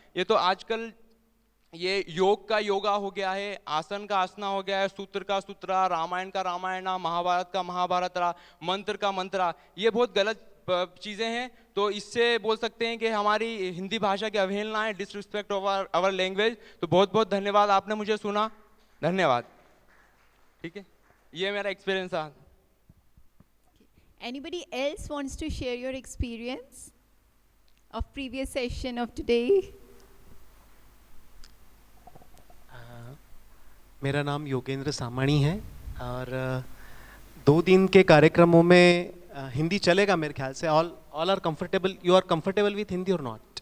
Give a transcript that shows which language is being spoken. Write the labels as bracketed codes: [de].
[hi] ये तो आजकल ये योग का योगा हो गया है, आसन का आसना हो गया है, सूत्र का सूत्रा, रामायण का रामायणा, महाभारत का महाभारतरा, मंत्र का मंत्रा. ये बहुत गलत चीज़ें हैं. तो इससे बोल सकते हैं कि हमारी हिंदी भाषा की अवहेलना है, [en] Disrespect of our language. [hi] तो बहुत बहुत धन्यवाद, आपने मुझे सुना, धन्यवाद. ठीक है, ये मेरा एक्सपीरियंस था. [en] Anybody else wants to share your experience of previous session of today? [hi] मेरा नाम योगेंद्र सामाणी है और 2 दिन के कार्यक्रमों में हिंदी चलेगा मेरे ख्याल से. [en] All are comfortable, you are comfortable with Hindi और not?